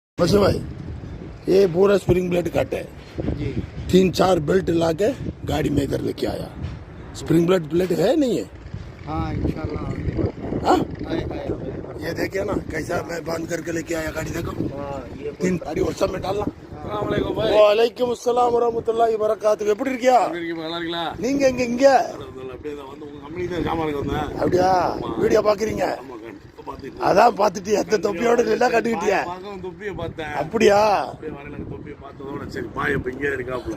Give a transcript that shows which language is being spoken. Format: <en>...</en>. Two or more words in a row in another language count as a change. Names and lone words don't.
<hi>वैसे भाई ये पूरा स्प्रिंग ब्लेड कट है जी 3-4 बेल्ट ला के गाड़ी में इधर लेके आया। स्प्रिंग ब्लेड है नहीं है? हाँ इंशाल्लाह। हाँ है। ये देखिए ना कैसा मैं बंद करके लेके आया गाड़ी। देखो हाँ, ये 3 गाड़ी और सब में डालना।</hi> <ta>அஸ்ஸலாமு பாய்.</ta> <ar>وعليكم السلام ورحمة الله وبركاته.</ar> <ta>எப்படி இருக்கியா எப்படி இருக்கீங்க? நல்லா இருக்கீங்களா? நீங்க? எங்க அப்படியே தான் வந்து உங்க கம்பெனி தான் சாமானுக்கு வந்தேன். அப்படியா வீடியோ பாக்குறீங்க? ஆமா கண்டிப்பா பாத்துட்டு. அதான் பாத்துட்டு எத்த தொப்பியோட எல்லாம் கட்டிக்கிட்டியா? பாக்கவும் தொப்பியை பார்த்தேன். அப்படியா அப்படியே வரல தொப்பியை பார்த்ததோட சரி பாய் இப்ப இங்கே இருக்காப்ல.</ta>